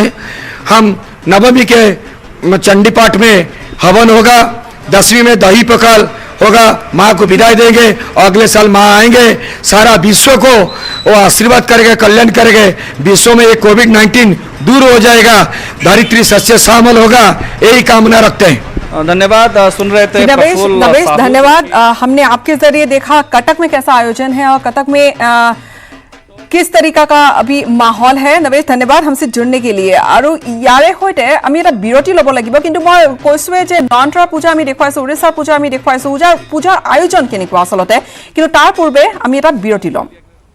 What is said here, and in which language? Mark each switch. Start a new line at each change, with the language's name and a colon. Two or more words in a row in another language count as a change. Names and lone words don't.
Hindi: हम नवमी के चंडी पाठ में हवन होगा, 10वीं में दही पकल होगा, माँ को विदाई देंगे और अगले साल माँ आएंगे, सारा विश्व को वो आशीर्वाद करेंगे, कल्याण करेंगे, विश्व में ये कोविड-19 दूर हो जाएगा, धरित्री सस्य श्यामल होगा, यही कामना रखते हैं। धन्यवाद। सुन रहे थे नवेश, प्रफुल्ल नवेश साहू। धन्यवाद। हमने आपके जरिए देखा कटक में कैसा आयोजन है और कटक में किस तरीका का अभी माहौल है। नवेश धन्यवाद हमसे जुड़ने के लिए।
Assamese: আৰু ইয়াৰে সৈতে আমি এটা বিৰতি ল'ব লাগিব, কিন্তু মই কৈছোৱে যে নয়নতৰা পূজা আমি দেখুৱাইছো, উৰিষ্যাৰ পূজা আমি দেখুৱাইছো, পূজাৰ আয়োজন কেনেকুৱা আচলতে, কিন্তু তাৰ পূৰ্বে আমি এটা বিৰতি ল'ম।